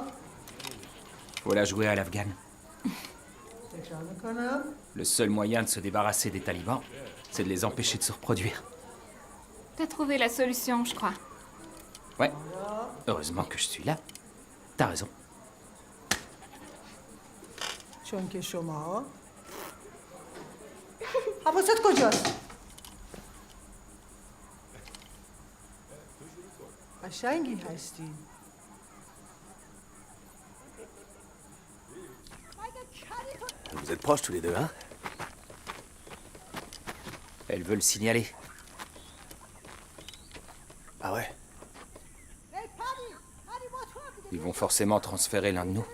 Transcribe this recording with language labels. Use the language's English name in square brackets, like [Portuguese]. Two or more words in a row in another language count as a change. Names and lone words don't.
[French] Faut la jouer à l'afghane. [Persian] تکرار میکنم. [French] Le seul moyen de se débarrasser des talibans, c'est de les empêcher de se reproduire. T'as trouvé la solution, je crois. Ouais. Heureusement que je suis là. T'as raison. [Persian] چون که شما حواست کجاست؟ قشنگی هستی. [French] Vous êtes proches tous les deux, hein? Elle veut le signaler. Ah ouais? Ils vont forcément transférer l'un de nous.